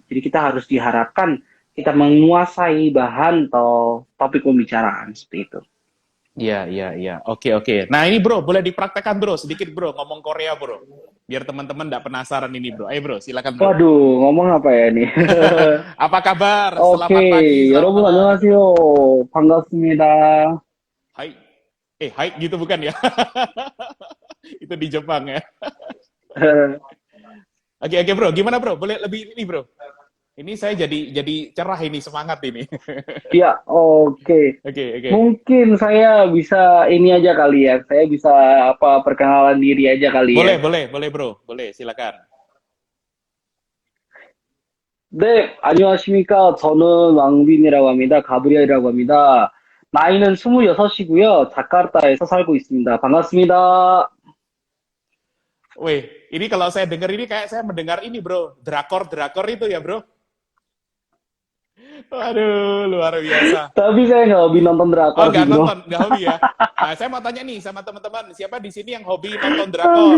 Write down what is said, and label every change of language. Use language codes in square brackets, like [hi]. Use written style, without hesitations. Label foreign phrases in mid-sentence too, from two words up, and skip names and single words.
[id] Jadi kita harus diharapkan kita menguasai bahan atau topik pembicaraan seperti itu. Iya, iya, iya. Oke, oke. Nah ini bro, boleh dipraktekkan bro, sedikit bro, ngomong Korea bro. Biar teman-teman nggak penasaran ini bro. Ayo bro, silakan bro. Waduh, ngomong apa ya nih? Apa kabar? Selamat pagi, [ko] 오케이, [id] selamat [ko] 여러분 [id] malam. [ko] 안녕하세요. 반갑습니다. [id] Hai. Hai gitu bukan ya? Itu di Jepang ya. Oke, oke bro, gimana bro? Boleh lebih ini bro? Ini saya jadi cerah ini, semangat ini. Ya, oke. Oke, oke. Mungkin saya bisa ini aja kali ya. Saya bisa apa perkenalan diri aja kali ya. Boleh, boleh, boleh bro. Boleh, silakan. [ko] 네, 안녕하십니까. 저는 왕빈이라고 합니다. 가브리엘이라고 합니다. 나이는 26이고요. 자카르타에서 살고 있습니다. 반갑습니다. [id] Wih, ini kalau saya dengar ini kayak saya mendengar ini bro, drakor-drakor itu ya bro. Waduh, luar biasa. Tapi saya nggak hobi nonton Oh, drakor sih, nggak bro. nonton, nggak hobi ya. Nah, saya mau tanya nih sama teman-teman, siapa di sini yang hobi nonton drakor?